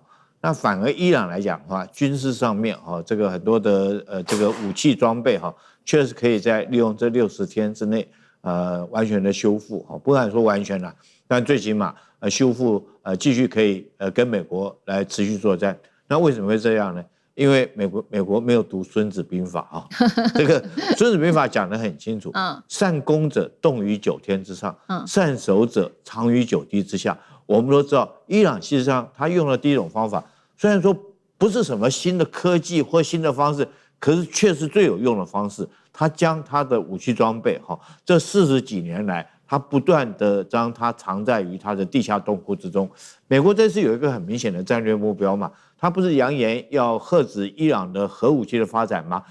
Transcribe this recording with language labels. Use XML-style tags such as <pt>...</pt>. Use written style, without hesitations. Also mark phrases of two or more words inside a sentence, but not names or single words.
<zh>那反而伊朗來講的話，軍事上面哈，這個很多的這個武器裝備哈，確實可以在利用這60天之內完全的修復哈，不敢說完全了，但最起碼修復繼續可以跟美國來持續作戰。那為什麼會這樣呢？因為美國沒有讀《孫子兵法》啊，這個《孫子兵法》講得很清楚，善攻者動於9天之上，善守者藏於9地之下。我們都知道，伊朗事實上他用的第一種方法，雖然說不是什麼新的科技或新的方式，可是卻是最有用的方式。他將他的武器裝備，這40幾年來，他不斷的將它藏在於他的地下動庫之中。美國這次有一個很明顯的戰略目標嘛，他不是揚言要遏止伊朗的核武器的發展嗎？</zh>